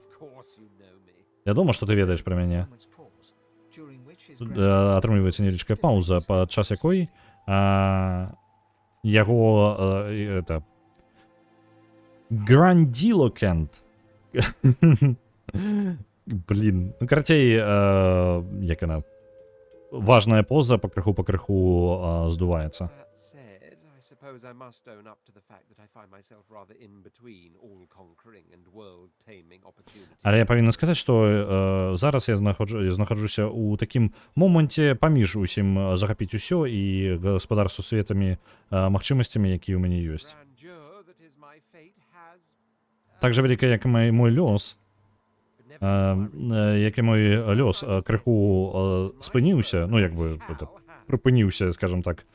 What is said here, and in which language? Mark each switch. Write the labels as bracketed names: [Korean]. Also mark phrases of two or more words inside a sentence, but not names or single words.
[Belarusian] Вядома, што ты ведаеш пра мяне. Атрымліваецца невялічкая пауза, падчас якой яго это грандилокент. Блин, ну карацей, як яна, важная поза пакрыху здуваецца. [English] I must own up to the fact that I find myself rather in between all-conquering and world-taming opportunities. [Belarusian] Але я павінен сказаць, што зараз я знаходжуся ў такім моманце паміж усім захапіць усё і гаспадарству светамі магчымасцямі, якія ў мяне ёсць. Так жа вяліка, як і мой лёс, крыху спыніўся, ну як бы прыпыніўся, скажем так.